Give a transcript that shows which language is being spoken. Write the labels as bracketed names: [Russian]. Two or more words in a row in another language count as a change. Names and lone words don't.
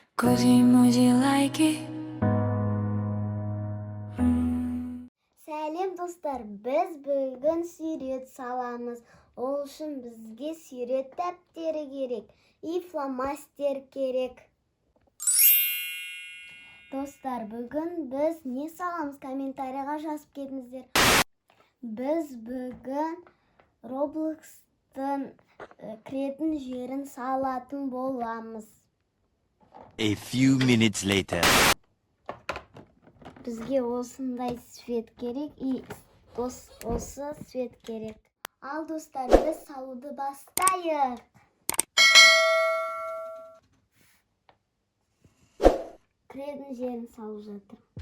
[Kazakh] Così muji like it. Сәлем достар, біз бүгін сурет саламыз. Ол үшін бізге сурет дәптері керек, и фломастер керек. Достар, бүгін біз не саламыз? Комментарийға жазып кетіңіздер. Біз бүгін Roblox'тың кіретін жерін салатын боламыз. [English] A few minutes later. [Kazakh] Бізге осындай свет керек, и осы свет керек. Ал достар, біз салуды бастайық. Кіретін жерін салып жатыр.